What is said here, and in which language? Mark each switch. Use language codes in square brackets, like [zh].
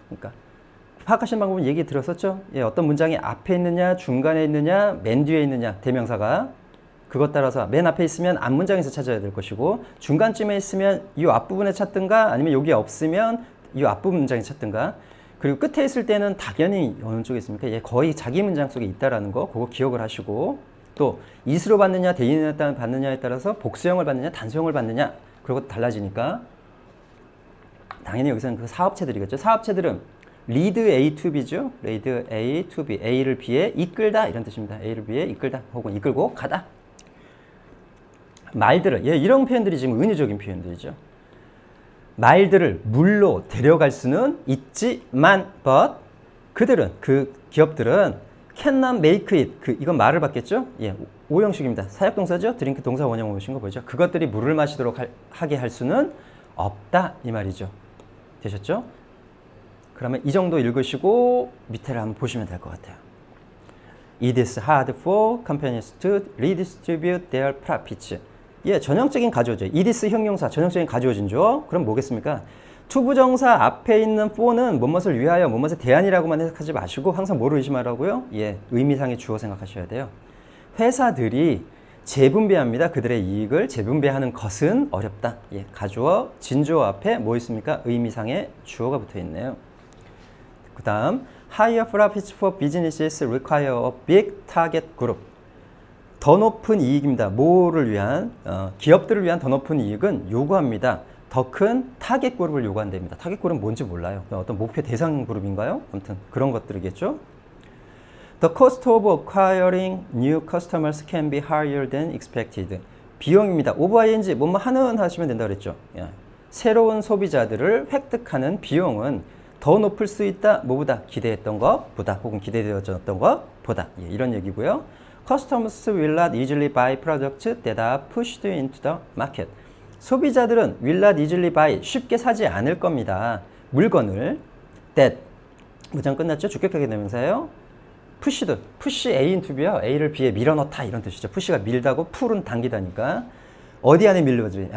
[ko] 그러니까 파악하시는 방법은 얘기 들었었죠. 예, 어떤 문장이 앞에 있느냐, 중간에 있느냐, 맨 뒤에 있느냐 대명사가 그것 따라서 맨 앞에 있으면 앞문장에서 찾아야 될 것이고 중간쯤에 있으면 이 앞부분에 찾든가 아니면 여기 없으면 이 앞부분 문장에 찾든가 그리고 끝에 있을 때는 당연히 어느 쪽에 있습니까? 예, 거의 자기 문장 속에 있다라는 거 그거 기억을 하시고 또 이수로 받느냐 대인에 받느냐에 따라서 복수형을 받느냐 단수형을 받느냐 그런 것도 달라지니까 당연히 여기서는 그 사업체들이겠죠. 사업체들은 lead A to B죠. [en] lead A to B. [ko] A를 B에 이끌다 이런 뜻입니다. A를 B에 이끌다 혹은 이끌고 가다. 말들을 예, 이런 표현들이 지금 은유적인 표현들이죠. 말들을 물로 데려갈 수는 있지만 but 그들은 그 기업들은 [en] cannot make it [ko] 이건 말을 받겠죠. 예, 오형식입니다. 사역동사죠. 드링크 동사 원형 오신 거 보이죠. 그것들이 물을 마시도록 하게 할 수는 없다 이 말이죠. 되셨죠? 그러면 이 정도 읽으시고 밑에를 한번 보시면 될 것 같아요. [en] It is hard for companies to redistribute their profits. [ko] 예, 전형적인 가주어죠. It is 형용사, 전형적인 가주어진죠. 그럼 뭐겠습니까? 투부정사 앞에 있는 for는 무엇을 위하여, 무엇에 대한이라고만 해석하지 마시고 항상 뭐를 의심하라고요? 예, 의미상의 주어 생각하셔야 돼요. 회사들이 재분배합니다. 그들의 이익을 재분배하는 것은 어렵다. 예, 가주어, 진주어 앞에 뭐 있습니까? 의미상의 주어가 붙어 있네요. [en] 그 다음 Higher profits for businesses require a big target group. [ko] 더 높은 이익입니다. 뭐를 위한? 기업들을 위한 더 높은 이익은 요구합니다. 더 큰 타겟 그룹을 요구한답니다. 타겟 그룹은 뭔지 몰라요. 어떤 목표 대상 그룹인가요? 아무튼 그런 것들이겠죠. [en] The cost of acquiring new customers can be higher than expected. [ko] 비용입니다. over ing 뭐뭐 하는 하시면 된다 그랬죠. 예. 새로운 소비자들을 획득하는 비용은 더 높을 수 있다. 뭐보다? 기대했던 것보다 혹은 기대되었던 것보다. 예, 이런 얘기고요. [en] Customers will not easily buy products that are pushed into the market. [ko] 소비자들은 [en] will not easily buy [ko] 쉽게 사지 않을 겁니다. 물건을 that 문장 끝났죠? 주격하게 대명사예요. pushed, push A into B요. A를 B에 밀어넣다 이런 뜻이죠. push가 밀다고 pull은 당기다니까 어디 안에 밀어넣지?